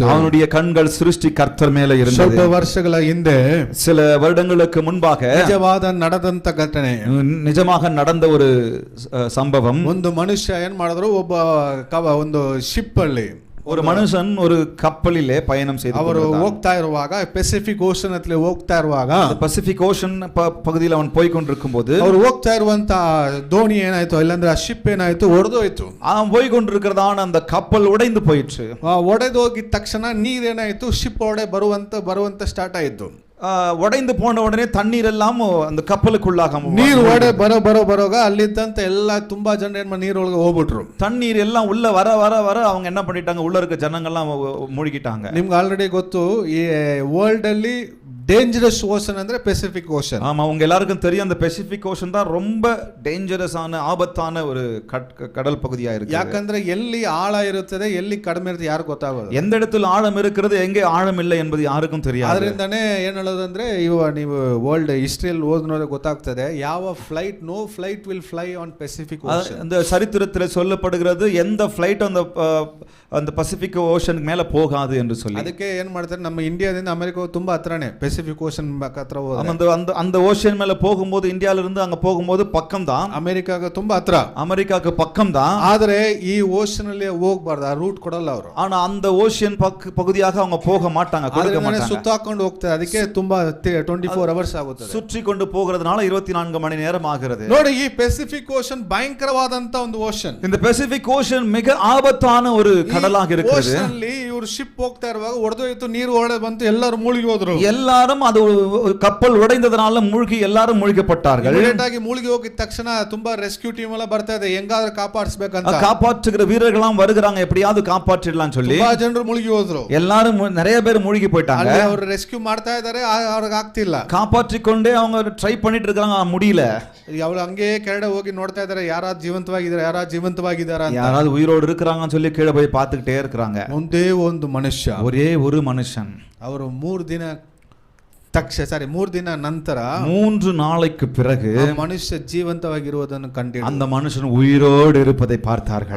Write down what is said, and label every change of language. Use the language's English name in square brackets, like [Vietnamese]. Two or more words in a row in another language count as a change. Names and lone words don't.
[Tamil] அவனுடைய கண்கள் சிருஷ்டி கர்த்தர் மேல இருந்தது. [Kannada] ಸ್ವಲ್ಪ ವರ್ಷಗಳ ಹಿಂದೆ [Tamil] சில வருடங்களுக்கு முன்பாக [Kannada] ನಿಜವಾದ ನಡೆದಂತ ಘಟನೆ, [Tamil] நிஜமாக நடந்த ஒரு சம்பவம். [Kannada] ಒಂದು ಮನುಷ್ಯ ಏನ್ ಮಾಡಿದ್ರು, ಒಂದು ಶಿಪ್ ಅಲ್ಲಿ [Tamil] ஒரு மனுஷன் ஒரு கப்பலிலே பயணம் செய்து [Kannada] ಅವರು ಹೋಗ್ತಾ ಇರುವಾಗ, ಪೆಸಿಫಿಕ್ ಓಷನ್ ಹತ್ರ ಹೋಗ್ತಾ ಇರುವಾಗ, [Tamil] பசிபிக் ஓஷன் பகுதியில் அவன் போய் கொண்டிருக்கும் போது [Kannada] ಅವ್ರು ಹೋಗ್ತಾ ಇರುವಂತ ದೋಣಿ ಏನಾಯ್ತು, ಇಲ್ಲಾಂದ್ರೆ ಆ ಶಿಪ್ ಏನಾಯ್ತು, ಒಡೆದೋಯ್ತು. [Tamil] அவன் போய் கொண்டிருக்கிறதான அந்த கப்பல் உடைந்து போயிற்று. [Kannada] ಒಡೆದೋಗಿದ ತಕ್ಷಣ ನೀರೇನಾಯ್ತು, ಶಿಪ್ ಒಡೆ ಬರುವಂತ ಸ್ಟಾರ್ಟ್ ಆಯ್ತು. [Tamil] உடைந்து போன உடனே தண்ணீர் எல்லாம் அந்த கப்பலுக்குள்ளாக [Kannada] ನೀರು ಒಡೆ ಬರೋಗ ಅಲ್ಲಿದ್ದಂತ ಎಲ್ಲ ತುಂಬಾ ಜನ ಏನ್ ನೀರೊಳಗೆ ಹೋಗ್ಬಿಟ್ರು. [Tamil] தண்ணீர் எல்லாம் உள்ள வர வர வர அவங்க என்ன பண்ணிட்டாங்க, உள்ள இருக்க ஜனங்கள்லாம் மூழ்கிட்டாங்க. [Kannada] ನಿಮ್ಗೆ ಆಲ್ರೆಡಿ ಗೊತ್ತು, ಈ ವರ್ಲ್ಡ್ ಅಲ್ಲಿ [English] dangerous ocean [Kannada] ಅಂದ್ರೆ ಪೆಸಿಫಿಕ್ ಓಷನ್. [Tamil] ஆமா, உங்க எல்லாருக்கும் தெரியும், அந்த பெசிபிக் ஓஷன் தான் ரொம்ப டேஞ்சரஸான ஆபத்தான ஒரு கடல் பகுதியா இருக்கு. [Kannada] ಯಾಕಂದ್ರೆ ಎಲ್ಲಿ ಆಳ ಇರುತ್ತದೆ, ಎಲ್ಲಿ ಕಡಿಮೆ ಇರುತ್ತೆ ಯಾರು ಗೊತ್ತಾಗೋದು. [Tamil] எந்த இடத்துல ஆழம் இருக்கிறது, எங்கே ஆழம் இல்லை என்பது யாருக்கும் தெரியாது. [Kannada] ಅದರಿಂದನೇ ಏನ್ ಹೇಳೋದಂದ್ರೆ, ನೀವು [English] world history [Kannada] ಓದಿದ್ರೆ ಗೊತ್ತಾಗ್ತದೆ, ಯಾವ ಫ್ಲೈಟ್, [English] No flight will fly on Pacific Ocean. [Tamil] அந்த சரித்திரத்தில் சொல்லப்படுகிறது, எந்த ஃப்ளைட் அந்த பசிபிக் ஓஷனுக்கு மேல போகாது என்று சொல்லி. [Kannada] ಅದಕ್ಕೆ ಏನ್ ಮಾಡ್ತಾರೆ, ನಮ್ಮ ಇಂಡಿಯಾದಿಂದ ಅಮೆರಿಕಾ ತುಂಬಾ ಹತ್ರನೇ, ಪೆಸಿಫಿಕ್ ಓಷನ್ ಹತ್ರ [Tamil] அந்த ஓஷன் மேல போகும்போது, இந்தியால இருந்து அங்க போகும்போது பக்கம் தான், [Kannada] ಅಮೆರಿಕಾಗ ತುಂಬಾ ಹತ್ರ, [Tamil] அமெரிக்காக்கு பக்கம் தான். [Kannada] ಆದ್ರೆ ಈ ಓಷನ್ ಅಲ್ಲಿ ಹೋಗ್ಬಾರ್ದು, ಆ ರೂಟ್ ಕೊಡಲ್ಲ ಅವರು. [Tamil] ஆனா அந்த ஓஷன் பகுதியாக அவங்க போக மாட்டாங்க, கொடுக்க மாட்டாங்க. [Kannada] ಸುತ್ತಾಕೊಂಡು ಹೋಗ್ತಾರೆ, ಅದಕ್ಕೆ ತುಂಬಾ 24 ಅವರ್ಸ್ ಆಗುತ್ತದೆ. [Tamil] சுற்றி கொண்டு போகிறதுனால 24 மணி நேரம் ஆகிறது. [Kannada] ನೋಡಿ, ಈ ಪೆಸಿಫಿಕ್ ಓಷನ್ ಭಯಂಕರವಾದಂತ ಒಂದು ಓಷನ್. [Tamil] இந்த பெசிபிக் ஓஷன் மிக ஆபத்தான ஒரு கடலாக இருக்கிறது. [Kannada] ಇವರು ಶಿಪ್ ಹೋಗ್ತಾ ಇರುವಾಗ ಒಡೆದೋಯ್ತು, ನೀರು ಒಡೆ ಬಂತು, ಎಲ್ಲರೂ ಮುಳುಗಿ ಹೋದ್ರು. [Tamil] எல்லாரும் அது கப்பல் உடைந்ததனால மூழ்கி எல்லாரும் மூழ்கப்பட்டார்கள். [Kannada] ಇಮಿಡಿಯೇಟ್ ಮುಳುಗಿ ಹೋಗಿದ ತಕ್ಷಣ ತುಂಬಾ [English] rescue team [Kannada] ಎಲ್ಲ ಬರ್ತಾ ಇದೆ, ಹೆಂಗಾದ್ರೂ ಕಾಪಾಡಿಸಬೇಕಂತ. [Tamil] காப்பாற்றுகிற வீரர்கள்லாம் வருகிறாங்க, எப்படியாவது காப்பாற்றிடலாம் சொல்லி. [Kannada] ತುಂಬಾ ಜನರು ಮುಳುಗಿ ಹೋದ್ರು, [Tamil] எல்லாரும் நிறைய பேர் மூழ்கி போயிட்டாங்க. [Kannada] ಅವರು ರೆಸ್ಕ್ಯೂ ಮಾಡ್ತಾ ಇದ್ದಾರೆ, ಅವ್ರಿಗೆ ಆಗ್ತಿಲ್ಲ. [Tamil] காப்பாற்றிக்கொண்டே அவங்க ட்ரை பண்ணிட்டு இருக்காங்க, முடியல. [Kannada] ಅವ್ರು ಹಂಗೆ ಕೆಳಗಡೆ ಹೋಗಿ ನೋಡ್ತಾ ಇದ್ದಾರೆ, ಯಾರಾದ್ರೂ ಜೀವಂತವಾಗಿದ್ದಾರೆ ಅಂತ. [Tamil] யாராவது உயிரோடு இருக்கிறாங்கன்னு சொல்லி கீழே போய் பார்த்துக்கிட்டே இருக்கிறாங்க. [Kannada] ಒಂದೇ ಒಂದು ಮನುಷ್ಯ, [Tamil] ஒரே ஒரு மனுஷன். [Kannada] ಅವರು 3 ದಿನ ನಂತರ, [Tamil] 3 நாளைக்கு பிறகு [Kannada] ಮನುಷ್ಯ ಜೀವಂತವಾಗಿರುವುದನ್ನು ಕಂಡು [Tamil] அந்த மனுஷன் உயிரோடு இருப்பதை பார்த்தார்கள்.